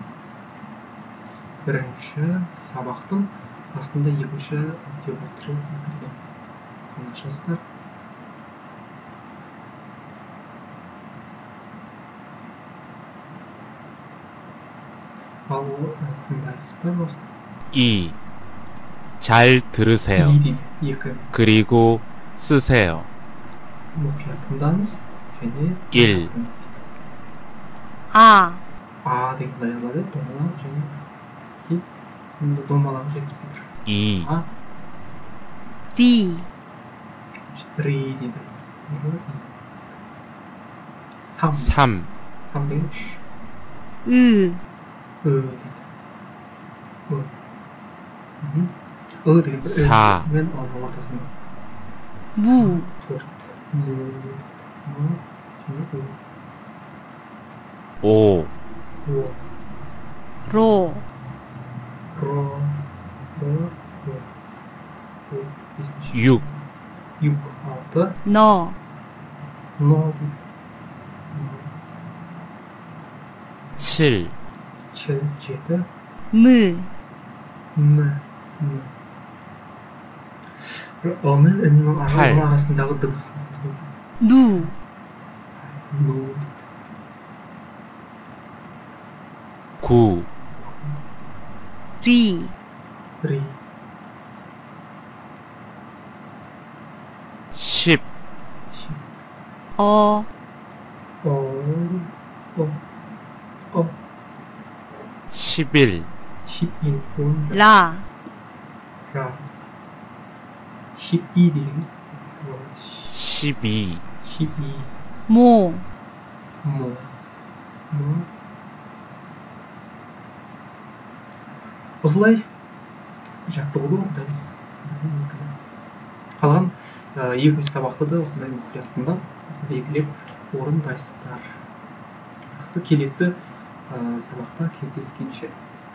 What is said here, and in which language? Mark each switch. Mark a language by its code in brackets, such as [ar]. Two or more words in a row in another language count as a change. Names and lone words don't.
[kk] Бірінші сабақтың астында екінші аудио бар тұрады. Оны ашасыздар. ал тыңдайсыздар осы. 2. [ko] 잘 들으세요. 그리고 쓰세요. [kk] мұқият тыңдаңыз және 1. деген даярлады. домалақ және сонда домалағы жетіспей тұр. 2. 리 дейді. 3. деген 3. дейді. деген 4. мен ортасында. [ko] 무 4. 5. 로 [kk] бесінші. 6 6, 6. [ko] 너, [kk] No дейді. 7 7, 7. [ko] 무, [kk] м. бір ы-мен інің Хай. арасындағы дыбыс. [ko] 누, [kk] Ну, 9 [ko] 리, 리, 10 시, 어, 어, 11 11, 라, 라, 12 되겠어. 12 12, 모, 뭐, [kk] осылай жаттығуды орындаймыз. Қалған екінші сабақты да осындай мұқиятында белгілеп орындайсыздар. Келесі сабақта кездескенше.